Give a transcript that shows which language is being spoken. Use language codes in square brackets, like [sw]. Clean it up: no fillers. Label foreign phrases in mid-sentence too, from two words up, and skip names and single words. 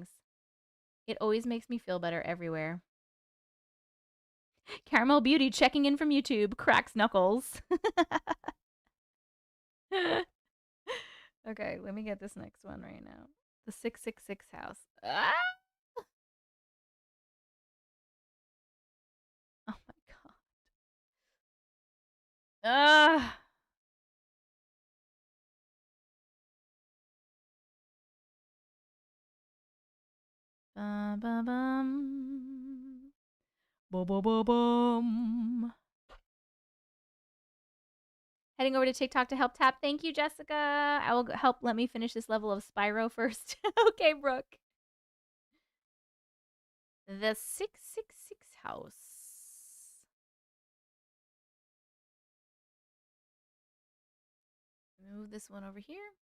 [en] It always makes me feel better everywhere. Caramel Beauty checking in from YouTube. Cracks knuckles. Okay, let me get this next one right now. The 666 house. Ah! Oh my god. Ah! Ba-ba-bum. Ba-ba-ba-bum. Heading over to TikTok to help tap. Thank you, Jessica. I will help. Let me finish this level of Spyro first. Okay, Brooke. The 666 house. Move this one over here.